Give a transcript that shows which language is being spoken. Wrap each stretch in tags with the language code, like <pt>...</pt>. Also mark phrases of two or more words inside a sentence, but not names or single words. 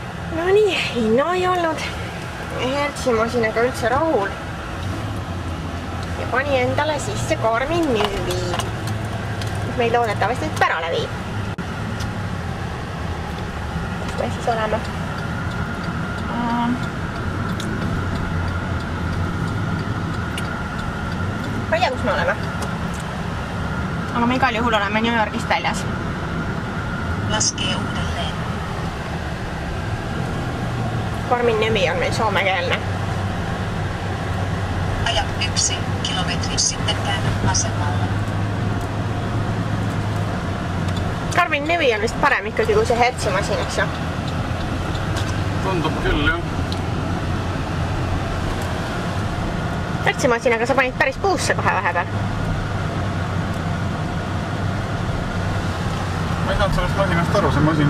<et>No nii, Inno ei olnud hertsimasinaga üldse rahul ja pani endale sisse Garmin Nüüvi, mis meil loodetavasti nüüd pärale viib. Kus me siis oleme? Ma ei tea, kus me oleme. Aga me igal juhul oleme New Yorgist väljas.</et> <fi>Laskee uudelleen.</fi> <et>Garmin Nüüvi on meil soomekeelne.</et> <fi>Aja 1 kilometri, sitten käännä vasemmalle.</fi> <et>Garmin Nüüvi on vist parem ikkagi kui see hertsimasin, eks ju? Tundub küll, jah. Hertsimasinaga sa panid päris puusse kohe vahepeal. Ma ei saanud sellest masinast aru, see masin</et>